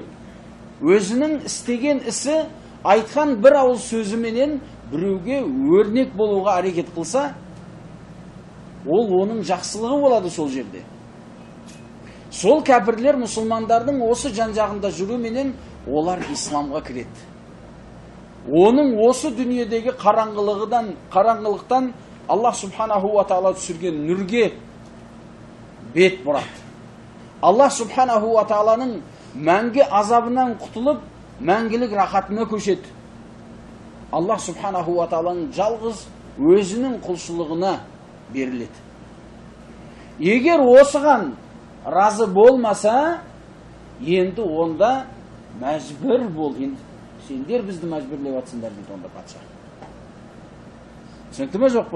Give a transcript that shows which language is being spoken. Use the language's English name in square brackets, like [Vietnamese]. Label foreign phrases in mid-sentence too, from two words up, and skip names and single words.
[Kazakh] Өзінің істеген ісі, айтқан бір ауыз сөзіменен біреуге өрнек болуға әрекет қылса, ол оның жақсылығы болады сол жерде. Сол кәпірлер мұсылмандардың осы жан-жағында жүруменен олар исламға кіреді. Оның осы дүниедегі қараңғылықтан [Arabic] الله سبحانه وتعالى [Kazakh] түсірген нүрге бет бұрады. [Arabic] الله سبحانه وتعالى [Kazakh] мәңгі азабынан құтылып, мәңгілік рахатына көшеді. [Arabic] الله سبحانه وتعالى [Kazakh] жалғыз өзінің құлшылығына беріледі. Егер осыған разы болмаса, енді онда мәжбүр бол. Сендер бізді мәжбүрлеп атсыңдар дейді онда патша. Түсінікті ме жоқ па?